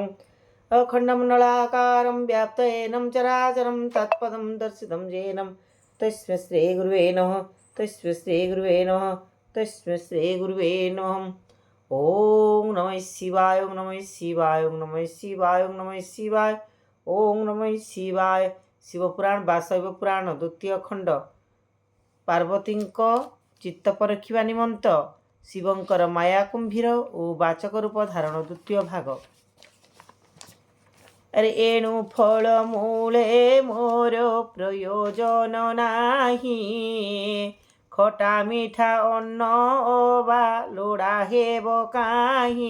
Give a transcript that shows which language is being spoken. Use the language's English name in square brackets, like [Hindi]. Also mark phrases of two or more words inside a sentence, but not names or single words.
[Sanskrit] अखण्डमण्डलाकारं व्याप्तयेनं चराचरं तत्पदं दर्शितं येनं तस्मै श्री गुरुवे नमः। तस्मै श्री गुरुवे नमः। तस्मै श्री गुरुवे नमः। ओम नमः शिवाय। ओम नमः शिवाय। ओम नमः शिवाय। ओम नमः शिवाय। ओम नमः शिवाय। [Odia] शिवपुराण ବା ଶୈବ ପୁରାଣ ଦ୍ୱିତୀୟ ଖଣ୍ଡ ପାର୍ବତୀଙ୍କ ଚିତ୍ତ ପରଖିବା ନିମନ୍ତ ଶିବଙ୍କର ମାୟା କୁମ୍ଭୀର ଓ ବାଚକ ରୂପ ଧାରଣ ଦ୍ୱିତୀୟ ଭାଗ। ଆରେ ଏଣୁ ଫଳ ମୂଳେ ମୋର ପ୍ରୟୋଜନ ନାହିଁ, ଖଟା ମିଠା ଅନ୍ନ ଅବା ଲୋଡ଼ା ହେବ କାହିଁ।